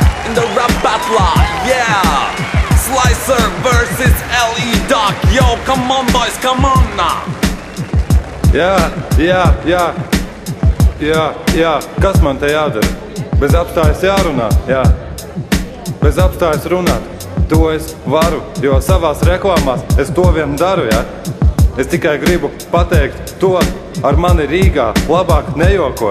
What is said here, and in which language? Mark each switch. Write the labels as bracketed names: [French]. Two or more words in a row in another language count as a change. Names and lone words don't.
[English] in the rap battle, yeah. Slicer versus LE Duck, yo, come on boys, come on now. [Latvian] Jā, kas man te jādara? Bez apstājas jārunā, jā. Bez apstājas runāt. To es varu, jo savās reklāmās es to vien daru, jā. Es tikai gribu pateikt to, ar mani Rīgā labāk nejoko.